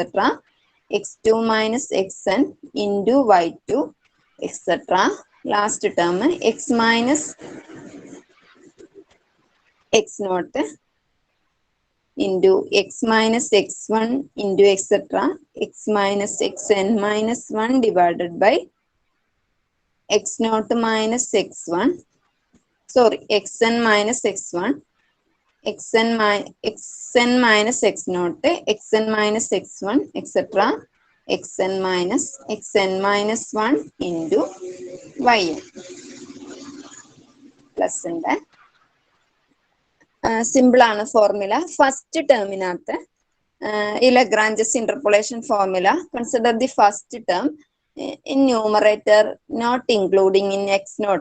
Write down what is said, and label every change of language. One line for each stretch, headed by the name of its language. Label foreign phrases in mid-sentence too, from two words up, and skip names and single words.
English: x2 minus xn into y2, etc. Last term x minus x0 into x minus x1 into etc. x minus xn minus 1 divided by x naught minus x1, sorry, xn minus x1, xn minus x naught, xn minus x1, etc. xn minus 1 into yn plus ഉണ്ട്.
Malayalam: സിമ്പിൾ ആണ് ഫോർമുല. ഫസ്റ്റ് ടേമിനകത്ത് ഈ
English: Lagrange's interpolation formula, consider the first term in numerator not including in x naught.